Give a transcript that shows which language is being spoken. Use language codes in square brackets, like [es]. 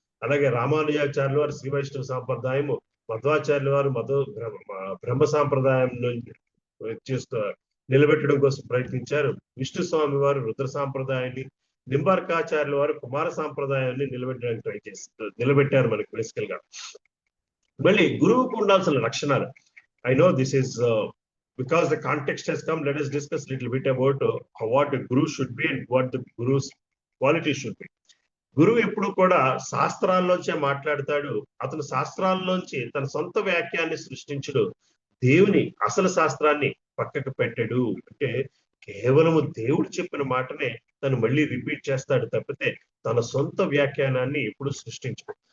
[te] అలాగే రామానుజాచార్యుల వారు శ్రీ వైష్ణవ సాంప్రదాయము, మధ్వాచార్యుల వారు బ్రహ్మ సాంప్రదాయం చేస్తూ నిలబెట్టడం కోసం ప్రయత్నించారు. విష్ణు స్వామి వారు రుద్ర సాంప్రదాయాన్ని, నింబార్కాచార్యుల వారు కుమార సాంప్రదాయాన్ని నిలబెట్టడానికి నిలబెట్టారు మనకి బేసికల్ గా. మళ్ళీ గురువుకు ఉండాల్సిన లక్షణాలు. [en] I know this is because the context has come, let us discuss little bit about what a guru should be and what the guru's quality should be. [te] గురువు ఎప్పుడు కూడా శాస్త్రాల్లోంచే మాట్లాడతాడు. అతను శాస్త్రాల్లోంచి తన సొంత వ్యాఖ్యాన్ని సృష్టించడు. దేవుని అసలు శాస్త్రాన్ని పక్కకు పెట్టడు. అంటే కేవలము దేవుడు చెప్పిన మాటనే తను మళ్ళీ రిపీట్ చేస్తాడు తప్పితే తన సొంత వ్యాఖ్యానాన్ని ఎప్పుడు సృష్టించడు.